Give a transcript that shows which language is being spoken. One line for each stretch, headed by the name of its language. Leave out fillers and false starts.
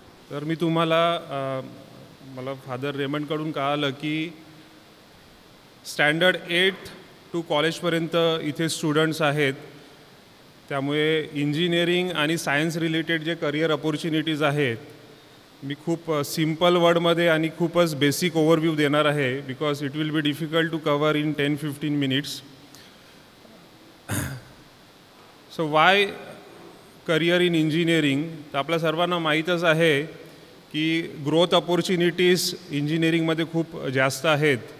Marathi: तर मी तुम्हाला मला फादर रेमंडकडून कळालं की स्टँडर्ड 8 टू कॉलेजपर्यंत इथे स्टुडंट्स आहेत. त्यामुळे इंजिनिअरिंग आणि सायन्स रिलेटेड जे करिअर अपॉर्च्युनिटीज आहेत, मी खूप सिम्पल वर्डमध्ये आणि खूपच बेसिक ओव्हरव्ह्यू देणार आहे,
English: Because it will be difficult to cover in 10-15 minutes. So why career in engineering?
Marathi: तर आपल्या सर्वांना माहीतच आहे की ग्रोथ अपॉर्च्युनिटीज इंजिनिअरिंगमध्ये खूप जास्त आहेत.